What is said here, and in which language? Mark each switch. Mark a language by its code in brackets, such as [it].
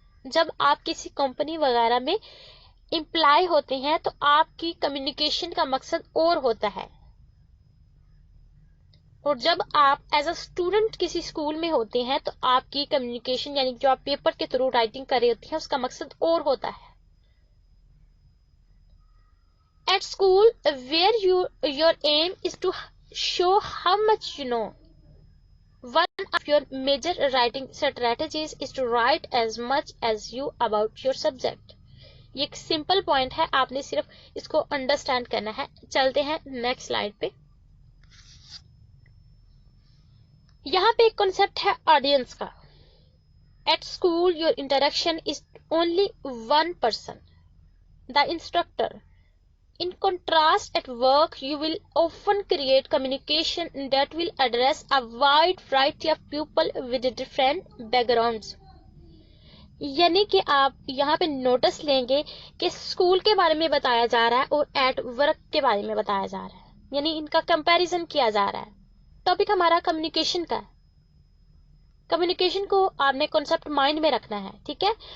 [ur] جب آپ کسی کمپنی وغیرہ میں امپلائی ہوتے ہیں تو آپ کی کمیونیکیشن کا مقصد اور ہوتا ہے, اور جب آپ ایز اے اسٹوڈنٹ کسی اسکول میں ہوتے ہیں تو آپ کی کمیونیکیشن یعنی جو آپ پیپر کے تھرو رائٹنگ کر رہے ہوتے ہیں اس کا مقصد اور ہوتا ہے. [en] At school, where your aim is to show how much you know, one of your major writing strategies is to write as much as you about your subject. [ur] یہ ایک سمپل پوائنٹ ہے, آپ نے صرف اس کو انڈرسٹینڈ کرنا ہے. چلتے ہیں نیکسٹ سلائڈ پہ. یہاں پہ ایک کنسپٹ ہے آڈینس کا. [en] At school, your interaction is only one person, the instructor. In contrast, at work, you will often create communication that will address a wide variety of people with different backgrounds. [ur] یعنی کہ آپ یہاں پہ notice لیں گے کہ school کے بارے میں بتایا جا رہا ہے اور ایٹ ورک کے بارے میں بتایا جا رہا ہے, یعنی ان کا کمپیریزن کیا جا رہا ہے. ٹاپک ہمارا کمیونیکیشن کا ہے. کمیونیکیشن کو آپ نے کنسپٹ مائنڈ میں رکھنا ہے, ٹھیک ہے.